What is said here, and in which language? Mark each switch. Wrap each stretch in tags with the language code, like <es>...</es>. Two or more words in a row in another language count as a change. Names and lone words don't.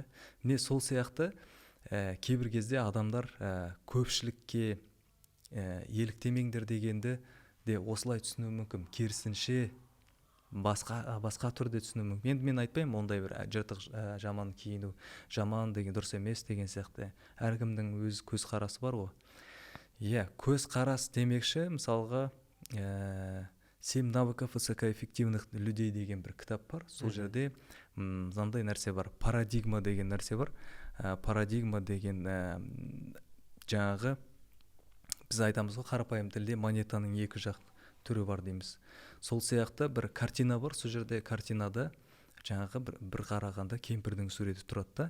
<kk>Міне сол сияқты кейбір кезде адамдар көпшілікке еліктемеңдер дегенді де осылай түсінуі мүмкін. Керісінше басқа түрде түсіну мүмкін. Енді мен айтпаймын ондай бір жыртық жаман киіну, жаман деген дұрыс емес деген сияқты. Әркімнің өз көзқарасы бар ғой. Иә, көзқарас демекші, мысалға, 7 навыков высокоэффективных людей деген бір кітап бар. Сол жерде мынандай нәрсе бар, парадигма деген нәрсе бар. Парадигма деген жаңағы біз айтамыз ғой, қарапайым тілде монетаның екі жақ түрі бар дейміз. Сол сияқты бір картина бар, сол жерде картинада жаңағы бір қарағанда кемпірдің суреті тұрады да.</kk>